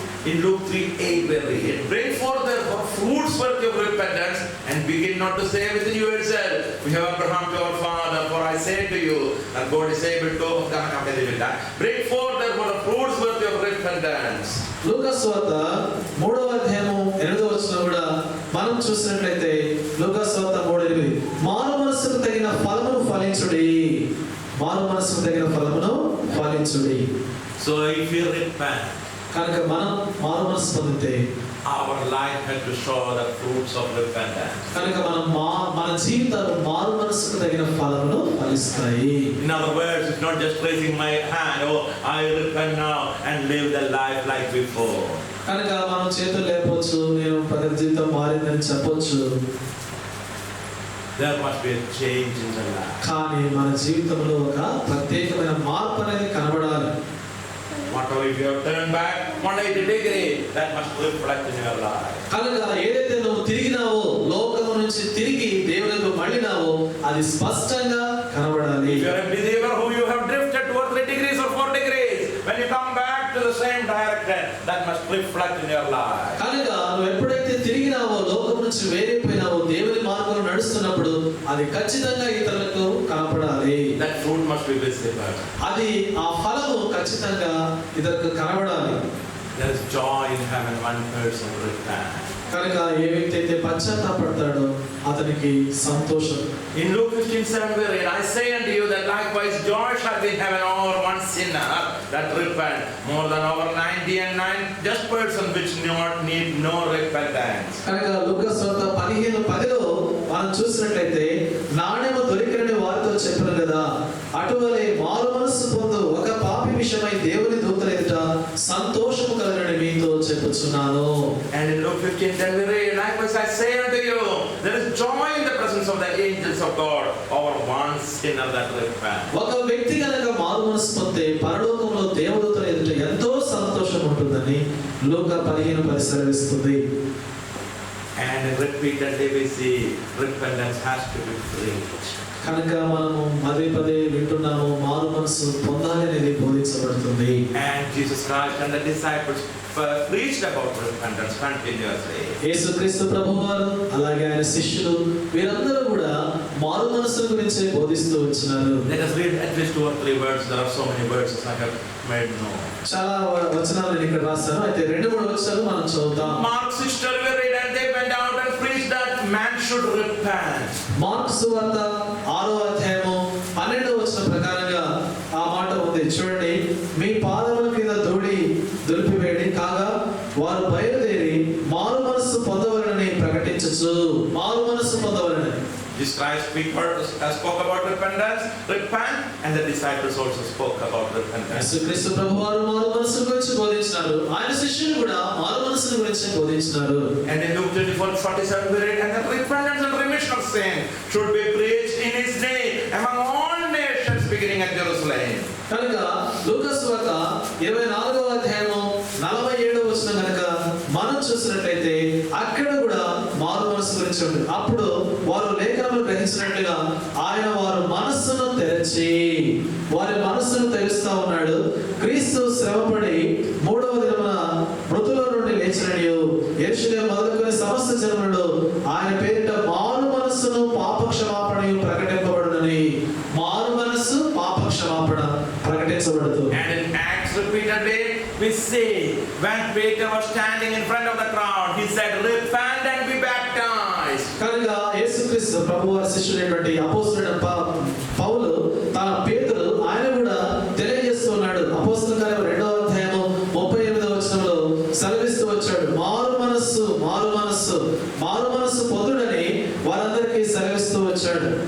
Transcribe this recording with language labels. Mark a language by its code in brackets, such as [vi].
[en] In Luke 3:8 we read, bring forth therefore fruits worthy of repentance, and begin not to say within you yourself, we have Abraham to our father, for I say to you, and God is able to bring forth therefore the fruits worthy of repentance. [te] లూకా సువార్త 3వ అధ్యాయం 8వ వచనం కూడా మనం చూసినట్లయితే లూకా సువార్త 3:8 మారు మనసుకు తగిన ఫలమును ఫలించుడి. మారు మనసుకు తగిన ఫలమును ఫలించుడి. [en] So if you repent, [te] కనుక మనం మారు మనసు పొందితే [en] our life has to show the fruits of repentance. [te] కనుక మన జీవితాలు మారు మనసుకు తగిన ఫలమును ఫలిస్తాయి. [en] In other words, it's not just raising my hand, oh I repent now and live the life like before. [te] కనుక మనం చేతులు లేపొచ్చు, నేను జీవితం మారిందని చెప్పొచ్చు. [en] There must be a change in the life. [te] కానీ మన జీవితంలో ఒక ప్రత్యేకమైన మార్పు అనేది కనబడాలి. [en] Whatever if you have turned back 180 degrees, that must reflect in your life. [te] కనుక ఏదైతే నువ్వు తిరిగినావో, లోకము నుంచి తిరిగి దేవునికి మళ్ళినావో అది స్పష్టంగా కనబడాలి. [en] If you are a believer who you have drifted towards 3 degrees or 4 degrees, when you come back to the same direction, that must reflect in your life. [te] కనుక నువ్వు ఎప్పుడైతే తిరిగినావో, లోకం నుంచి వేరైపోయినావో, దేవుని మార్గంలో నడుస్తున్నప్పుడు అది ఖచ్చితంగా ఇతరులకు కనపడాలి. [en] That fruit must be visible. [te] అది ఆ ఫలము ఖచ్చితంగా ఇతరులకు కనబడాలి. [en] There is joy in heaven one person repent. [te] కనుక ఏ వ్యక్తి అయితే పశ్చాత్తాపడతాడో అతనికి సంతోషం. [en] In Luke 15:7 we read, I say unto you that likewise joy shall be in heaven over one sinner that repent, more than over 99 just person which need no repentance. [te] కనుక లూకాసు వార్త 15:10లో మనం చూసినట్లయితే నాణెము దొరికినని వారితో చెప్పారు కదా, అటువలే మారు మనస్సు పొందు ఒక పాపి విషయమై దేవుని దూతల ఎదుట సంతోషము కలుగునని మీతో చెప్పుచున్నాను. [en] And in Luke 15:10 we read, likewise I say unto you, there is joy in the presence of the angels of God over one sinner that repent. [te] ఒక వ్యక్తి కనుక మారు మనస్సు పొందితే పరలోకంలో దేవదూతల ఎదుట ఎంతో సంతోషం ఉంటుందని లూకా 15:10 సెలవిస్తుంది. [en] And repeatedly we see repentance has to be preached. [te] కనుక మనము పదే పదే వింటున్నాము మారు మనసు పొందాలి అనేది బోధించబడుతుంది. [en] And Jesus Christ and the disciples preached about repentance continuously. [te] యేసుక్రీస్తు ప్రభువారు అలాగే ఆయన శిష్యులు వీరందరూ కూడా మారు మనసు గురించి బోధిస్తూ వచ్చినారు. [en] Let us read at least 2 or 3 words. There are so many words I have made known. [te] చాలా వచనాలు నేను ఇక్కడ రాశాను. అయితే 2-3 వచనాలు మనం చదువుతాం. [en] Mark 6:12 we read, and they went out and preached that man should repent. [te] Mark సువార్త 6వ అధ్యాయము 12వ వచనం ప్రకారంగా ఆ మాట ఉంది. చూడండి, మీ పాదముల కింద ధూళి దులిపివేడి కాగా వారు బయలుదేరి మారు మనస్సు పొందవలనని ప్రకటించుచు. మారు మనస్సు పొందవలనని [en] Jesus Christ spoke about repentance, repent, and the disciples also spoke about repentance. [te] యేసుక్రీస్తు ప్రభువారు మారు మనస్సు గురించి బోధించారు. ఆయన శిష్యులు కూడా మారు మనస్సు గురించి బోధించారు. [en] And in Luke 24:47 we read, and the repentance and remission of sin should be preached in His name among all nations beginning at Jerusalem. [te] కనుక లూకాసు వార్త 24వ అధ్యాయము 47వ వచనం కనుక మనం చూసినట్లయితే అక్కడ కూడా మారు మనస్సు గురించి ఉంది. అప్పుడు వారు లేఖనములు గ్రహించినట్లుగా ఆయన వారి మనస్సును తెరచి వారి మనస్సును తెరుస్తా ఉన్నాడు. క్రీస్తు శ్రమపడి 3వ దినమున మృతుల నుండి లేచిననియు యెరూషలేము మొదలుకొని సమస్త జనములు ఆయన పేరిట మారు మనస్సును పాప క్షమాపణయు ప్రకటింపబడునని. మారు మనస్సు పాప క్షమాపణ ప్రకటించబడుతుంది. [en] And in Acts repeatedly we see when Peter was standing in front of the crowd, he said, repent and be baptized. [te] కనుక యేసుక్రీస్తు ప్రభువారి శిష్యుడైనటువంటి అపోస్తలుడైన పౌలు తన పేతురు ఆయన కూడా తెలియజేస్తున్నాడు. అపోస్తలుల కార్యం 2వ అధ్యాయము 38వ వచనంలో సెలవిస్తూ వచ్చాడు, మారు మనస్సు మారు మనస్సు మారు మనస్సు పొందుడని వారందరికీ సెలవిస్తూ వచ్చాడు.